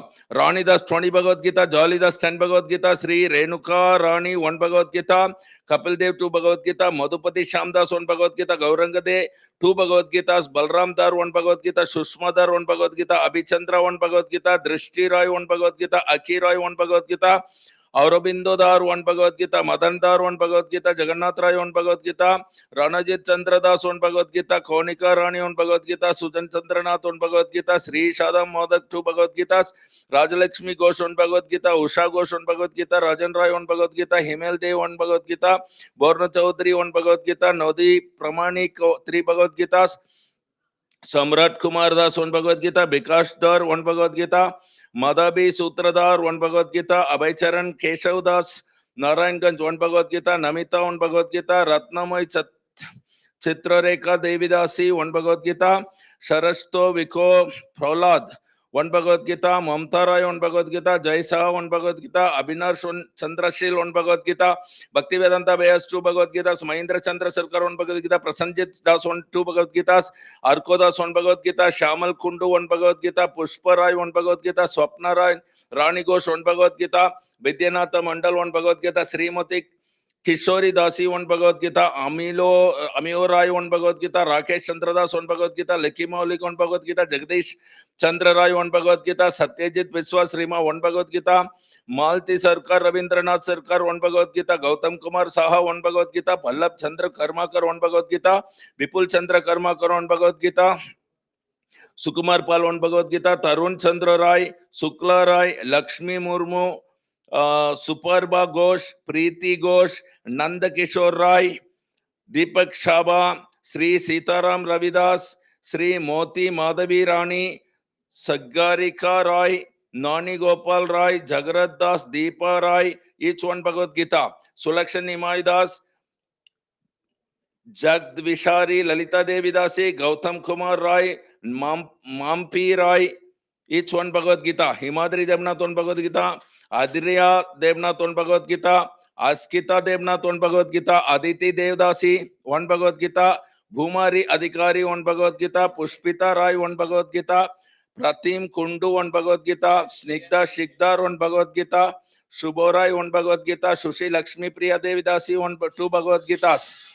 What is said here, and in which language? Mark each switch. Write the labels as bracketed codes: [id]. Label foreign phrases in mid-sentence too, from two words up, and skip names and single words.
[en] Rani Das 20 Bhagavad Gita, Jolly Das 10 Bhagavad Gita, Sri Renuka Rani 1 Bhagavad Gita, Kapil Dev 2 Bhagavad Gita, Madhupati Shamdas 1 Bhagavad Gita, Gauranga De 2 Bhagavad Gitas, Balram Dar 1 Bhagavad Gita, Shushma Dar 1 Bhagavad Gita, Abhichandra 1 Bhagavad Gita, Drishti Roy 1 Bhagavad Gita, Aki Roy 1 Bhagavad Gita, Aurobindo Dar 1 Bhagavad Gita, Madan Dar 1 Bhagavad Gita, Jagannath Rai 1 Bhagavad Gita, Ranajit Chandra Das 1 Bhagavad Gita, Konika Rani 1 Bhagavad Gita, Sujan Chandranath 1 Bhagavad Gita, Sri Shadam Modak 2 Bhagavad Gitas, Rajalakshmi Ghosh 1 Bhagavad Gita, Usha Ghosh 1 Bhagavad Gita, Rajan Rai 1 Bhagavad Gita, Himel Dev 1 Bhagavad Gita, Borna Chaudhary 1 Bhagavad Gita, Nodi Pramanik 3 Bhagavad Gitas, Samrat Kumar Das 1 Bhagavad Gita, Bikash Dar 1 Bhagavad Gita, Madhabi Sutradhar 1 Bhagavad Gita, Abhaycharan Keshav Das, Narayan Ganj 1 Bhagavad Gita, Namita 1 Bhagavad Gita, Ratnamay Chitrareka Devidasi 1 Bhagavad Gita, Sharasto Viko Prahlad 1 Bhagavad Gita, Mamta Rai 1 Bhagavad Gita, Jai Saha 1 Bhagavad Gita, Abhinash Chandrashil 1 Bhagavad Gita, Bhaktivedanta Vyas 2 Bhagavad Gitas, Mahindra Chandra Sarkar 1 Bhagavad Gita, Prasanjit Das 2 Bhagavad Gitas, Arkodas 1 Bhagavad Gita, Shamal Kundu 1 Bhagavad Gita, Pushpa Rai 1 Bhagavad Gita, Swapna Rai, Rani Ghosh 1 Bhagavad Gita, Vidyanatha Mandal 1 Bhagavad Gita, Srimati Kishori Dasi 1 Bhagavad Gita, Amio Rai 1 Bhagavad Gita, Rakesh Chandra Das 1 Bhagavad Gita, Lekhi Maulik 1 Bhagavad Gita, Jagdish Chandra Rai 1 Bhagavad Gita, Satyajit Viswas Rima 1 Bhagavad Gita, Malti Sarkar, Rabindranath Sarkar, one Bhagavad Gita, Gautam Kumar Saha, one Bhagavad Gita, Pallab Chandra Karmakar, one Bhagavad Gita, Vipul Chandra Karmakar, one Bhagavad Gita, Sukumar Pal, one Bhagavad Gita, Tarun Chandra Rai, Sukla Rai, Lakshmi Murmu, Suparba Ghosh, Preeti Ghosh, Nanda Kishore Rai, Deepak Shaba, Śrī Sitaram Ravidas, Śrī Moti Madhavi Rani, Sagarika Rai, Nani Gopal Rai, Jagarat Das, Deepa Rai, each one Bhagavad Gita. Sulakshan Nimai Das, Jagdvishari, Lalita Devi Dasi, Gautam Kumar Rai, Mampi Rai, each one Bhagavad Gita. Himadri Devnath one Bhagavad Gita, Adriya Devnath one Bhagavad Gita, Askita Devnath one Bhagavad Gita, Aditi Devdasi one Bhagavad Gita, Bhumari Adhikari one Bhagavad Gita, Pushpita Rai one Bhagavad Gita, Pratim Kundu one Bhagavad Gita, Snigdha Shikdar one Bhagavad Gita, Shubhorai one Bhagavad Gita, Shushi Lakshmi Priya Devidasi two Bhagavad Gitas.